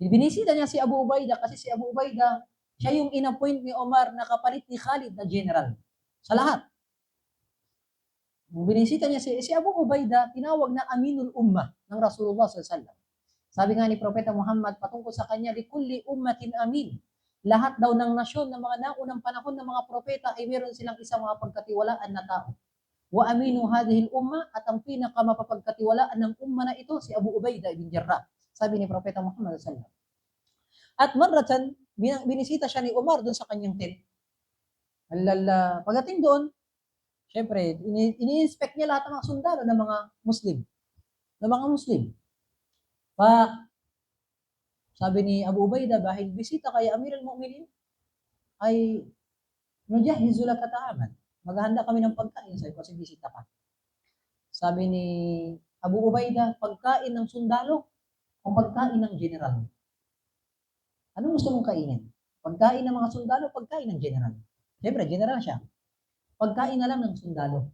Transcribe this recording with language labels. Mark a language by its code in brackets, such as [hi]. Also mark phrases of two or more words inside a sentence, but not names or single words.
[tl] Binisita niya si Abu Ubaidah kasi si Abu Ubaidah, siya yung inappoint ni Omar na kapalit ni Khalid na general. Sa lahat. Binisita niya si Abu Ubaidah, tinawag na Aminul Ummah ng Rasulullah SAW. Sabi nga ni Propeta Muhammad patungkol sa kanya, [ar] لكل أمة أمين. [tl] Lahat daw ng nasyon ng mga naunang panahon ng mga propeta ay meron silang isang mapagkatiwalaan na tao. [ar] وأمين هذه الأمة [tl] at ang pinakamapapagkatiwalaan ng umma na ito si Abu Ubaidah ibn Jarrah. Sabi ni Propeta Muhammad SAW. At marratan, binisita siya ni Umar doon sa kanyang tent. Pagdating doon, syempre, ini-inspect niya lahat ng mga sundalo ng mga Muslim. Sabi ni Abu Ubaidah, dahil bisita kay Amir al-Mu'minin, ay [ar] نجهز لك طعاما. [tl] Maghahanda kami ng pagkain sa'yo kasi bisita ka. Sabi ni Abu Ubaidah, pagkain ng sundalo o pagkain ng general? Anong gusto mong kainin? Pagkain ng mga sundalo, pagkain ng general? Siyempre, general siya. Pagkain na lang ng sundalo.